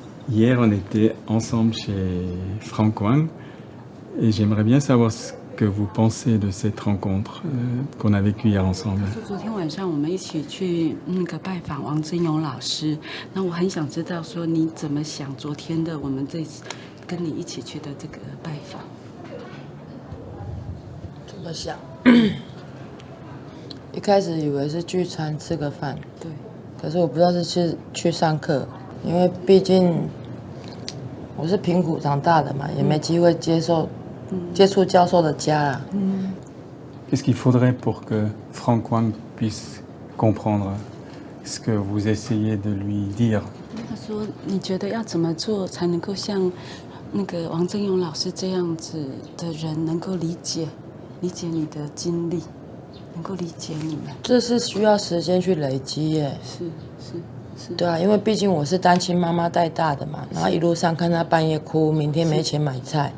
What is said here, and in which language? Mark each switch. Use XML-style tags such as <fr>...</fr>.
<fr>Hier, on était ensemble chez Franck Wang et j'aimerais bien savoir ce que vous pensez de cette rencontre qu'on a vécue hier ensemble.</fr> <zh>昨天晚上我们一起去拜访王真勇老师，那我很想知道说你怎么想昨天的我们这次跟你一起去的这个拜访。怎么想？一开始以为是聚餐吃个饭，对，可是我不知道是去上课，因为毕竟我是贫苦长大的嘛，也没机会接触教授的家啦。</zh> <fr>Qu'est-ce qu'il faudrait pour que Franck Wang puisse comprendre ce que vous essayez de lui dire?</fr> <zh>他说：“你觉得要怎么做才能够像那个王真勇老师这样子的人能够理解你的经历，能够理解你们？” 这是需要时间去累积耶。是。对啊，因为毕竟我是单亲妈妈带大的嘛，然后一路上看他半夜哭，明天没钱买菜。</zh>